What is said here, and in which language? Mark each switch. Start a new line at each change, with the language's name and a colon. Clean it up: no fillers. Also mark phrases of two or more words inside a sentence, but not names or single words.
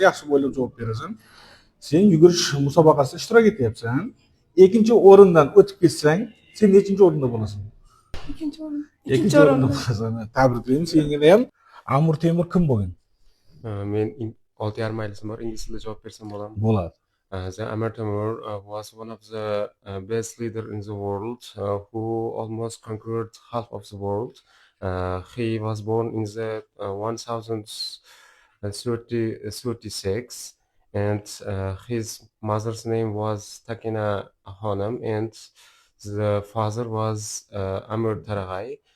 Uzbek: Yaxshi o'ylab javob berasan. Sen yugurish musobaqasida ishtirok etyapsan. Ikkinchi o'rindan o'tib ketsang, sen nechinchi o'rinda bo'lasan? Ikkinchi o'rin. Ikkinchi o'rinda bo'lasan. Tabriklaymiz. Senga ham Amir Temur kim bo'lgan? Men 6,5 maylisim bor. Ingliz tilida javob bersam bo'ladimi? Bo'ladi.
English: The Amir Temur was one of the best leader in the world who almost conquered half of the world. He was born in the 1036 and his mother's name was Takina Hanım and the father was Amir Taragay.